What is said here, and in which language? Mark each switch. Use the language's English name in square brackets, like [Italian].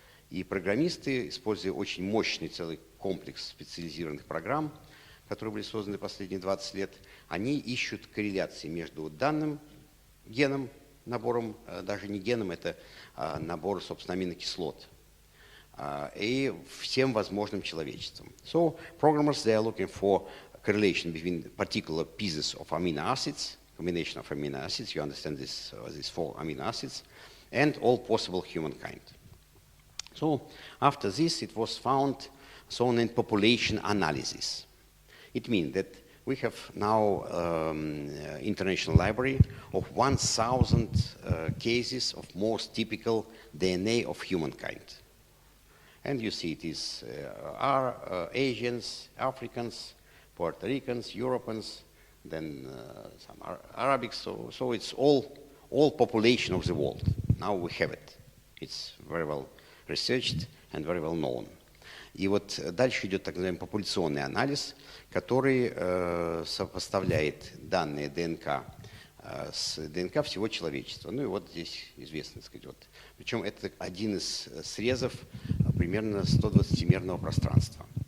[Russian] И программисты, используя очень мощный целый комплекс специализированных программ, которые были созданы последние 20 лет, они ищут корреляции между данным геном, набором, даже не геном, это набор, собственно, аминокислот, и всем возможным человечеством. [English] So programmers, they are looking for correlation between particular pieces of amino acids, combination of amino acids, you understand this, these 4 amino acids, and all possible humankind. So after this, it was found so-named population analysis. It means that we have now international library of 1,000 cases of most typical DNA of humankind. And you see it is Asians, Africans, Puerto Ricans, Europeans, then some Arabics, so it's all population of the world. Now we have it. It's very well researched and very well known. [Russian] И вот дальше идет так называемый популяционный анализ, который сопоставляет данные ДНК с ДНК всего человечества. Ну и вот здесь известно, так сказать, вот. Причем это один из срезов примерно 120-мерного пространства.